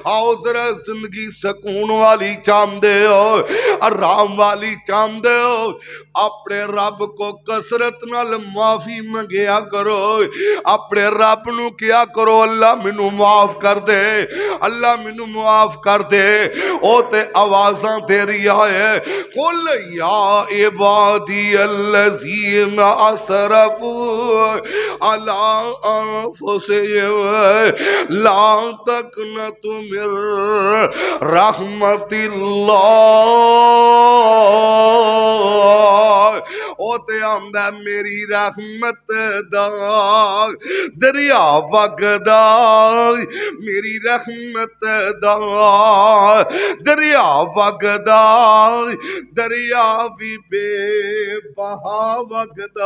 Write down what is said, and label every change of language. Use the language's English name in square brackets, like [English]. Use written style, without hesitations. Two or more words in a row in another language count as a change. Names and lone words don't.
[Urdu] آؤ ذرا زندگی سکون والی چاہتے ہو، آرام والی چاہتے ہو، اپنے رب کو کثرت نال معافی منگیا کرو. [Punjabi] ਅਪਨੇ ਰੱਬ ਨੂੰ ਕਿਆ ਕਰੋ, ਅੱਲ੍ਹਾ ਮੈਨੂੰ ਮਾਫ਼ ਕਰ ਦੇ, ਅੱਲ੍ਹਾ ਮੈਨੂੰ ਮਾਫ਼ ਕਰ ਦੇ। ਓ ਤੇ ਆਵਾਜ਼ਾਂ ਤੇਰੀਆ ਹੈ, [Arabic] قل يا عبادي الذين أسرفوا على أنفسهم لا تقنطوا من رحمة الله. [Punjabi] ਓ ਤੇ ਆਂਦਾ ਮੇਰੀ ਰਹਿਮਤ ਦਾ ਦਰਿਆ ਵਗਦਾ, ਮੇਰੀ ਰਹਿਮਤ ਦਾ ਦਰਿਆ ਵਗਦਾ, ਦਰਿਆ ਭੀ ਬੇਬਹਾ ਵਗਦਾ।